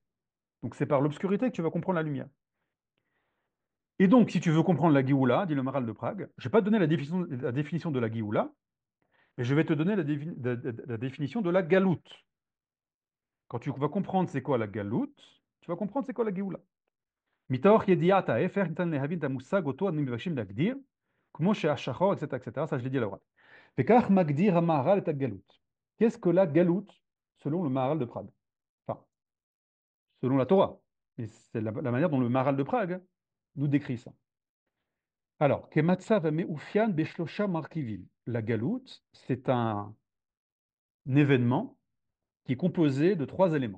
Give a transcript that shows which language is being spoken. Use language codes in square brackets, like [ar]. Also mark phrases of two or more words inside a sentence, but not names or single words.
[fr] Donc c'est par l'obscurité que tu vas comprendre la lumière. Et donc, si tu veux comprendre la Géoula, dit le Maharal de Prague, je ne vais pas te donner la définition de la Géoula, mais je vais te donner la définition de la Galoute. Quand tu vas comprendre c'est quoi la Galoute, tu vas comprendre c'est quoi la Géoula. [he] מתוך ידיעת ההפך ניתן להבין את המושג אותו אנו מבקשים להגדיר, כמו שהשחור, [fr] etc., etc., ça je l'ai dit à l'oral. [he] וכך מגדיר המהר"ל את הגלות. [fr] Qu'est-ce que la galoute, selon le Maharal de Prague? Enfin, selon la Torah. Et c'est la manière dont le Maharal de Prague nous décrit ça. [he] Alors, כמצב מאופיין בשלושה מרכיבים. [fr] La galoute, c'est un événement qui est composé de trois éléments.